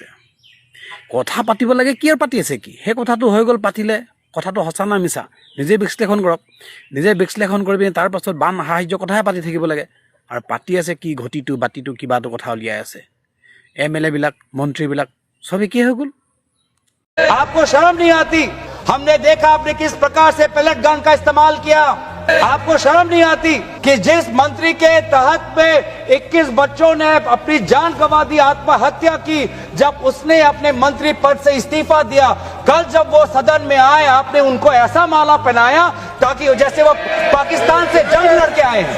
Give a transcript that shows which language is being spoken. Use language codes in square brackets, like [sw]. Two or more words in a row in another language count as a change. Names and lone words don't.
[as] কথা পাতিব লাগে, কি আৰু পাতি আছে কি? সেই কথাটো হৈ গ'ল, পাতিলে, কথাটো সঁচা না মিছা নিজে বিশ্লেষণ কৰক। নিজে বিশ্লেষণ কৰি পিনি তাৰ পাছত বান সাহায্য কথাহে পাতি থাকিব লাগে। আৰু পাতি আছে কি ঘটিটো বাতিটো কিবাটো কথা উলিয়াই আছে। MLA বিলাক মন্ত্ৰীবিলাক সবে কি হৈ গ'ল? [hi] आपको शर्म नहीं आती? हमने देखा आपने किस प्रकार से पेलेट गन का इस्तेमाल किया। आपको शर्म नहीं आती कि जिस मंत्री के तहत में 21 बच्चों ने अपनी जान गंवा दी, आत्महत्या की, जब उसने अपने मंत्री पद से इस्तीफा दिया, कल जब वो सदन में आए आपने उनको ऐसा माला पहनाया ताकि जैसे वो पाकिस्तान से जंग लड़के आए हैं।